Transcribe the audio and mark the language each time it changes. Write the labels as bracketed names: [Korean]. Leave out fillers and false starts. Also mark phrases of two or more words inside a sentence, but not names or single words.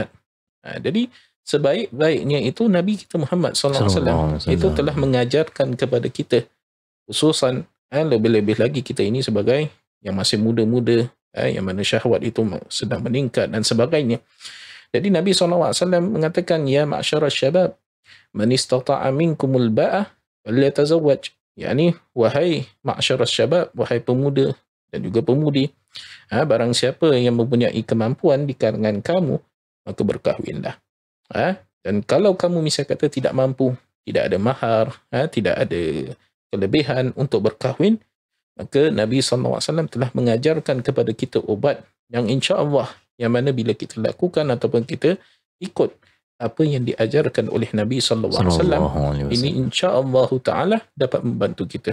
[Malay] Jadi sebaik-baiknya itu Nabi kita Muhammad SAW itu telah mengajarkan kepada kita, khususan lebih-lebih lagi kita ini sebagai yang masih muda-muda, yang mana syahwat itu sedang meningkat dan sebagainya. Jadi Nabi SAW mengatakan, [Arabic] يا معشر الشباب من استطاع منكم الباءة فليتزوج. [Malay] yakni wahai [Arabic] معشر الشباب, [Malay] wahai pemuda dan juga pemudi, barang siapa yang mempunyai kemampuan di kalangan kamu, maka berkahwinlah. Dan kalau kamu misalnya kata tidak mampu, tidak ada mahar, tidak ada kelebihan untuk berkahwin, maka Nabi SAW telah mengajarkan kepada kita obat yang [Arabic] إن شاء الله, [Malay] yang mana bila kita lakukan ataupun kita ikut apa yang diajarkan oleh Nabi SAW, ini [Arabic] إن شاء الله تعالى [Malay] dapat membantu kita.